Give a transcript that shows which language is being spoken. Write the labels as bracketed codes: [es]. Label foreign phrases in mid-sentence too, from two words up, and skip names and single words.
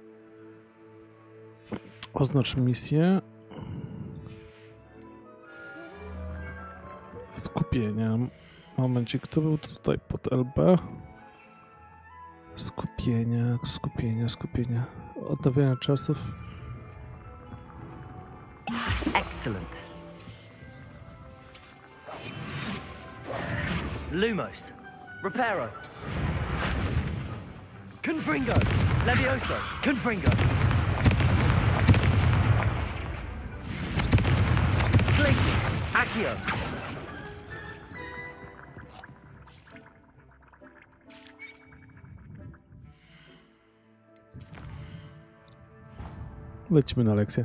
[pl] Oznacz misję. Skupienia. Momencik, kto był tutaj pod LB? Skupienia. Odnawiania czasów. Excellent. Lumos. Reparo. Confringo. Levioso. Confringo. Glacius. Accio. Lecimy na lekcję.